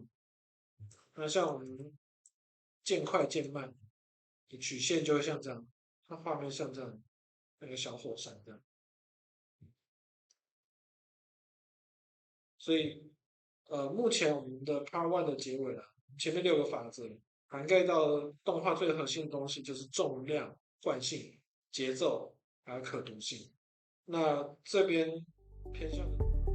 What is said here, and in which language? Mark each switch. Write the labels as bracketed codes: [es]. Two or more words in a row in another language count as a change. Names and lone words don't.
[zh] 那像我們漸快漸慢，你曲線就會像這樣，它畫面像這樣，那個小火山這樣。所以，目前我們的 [en] Part One [zh] 的結尾了，前面六個法則涵蓋到動畫最核心的東西，就是重量、慣性、節奏還有可讀性。那這邊偏向。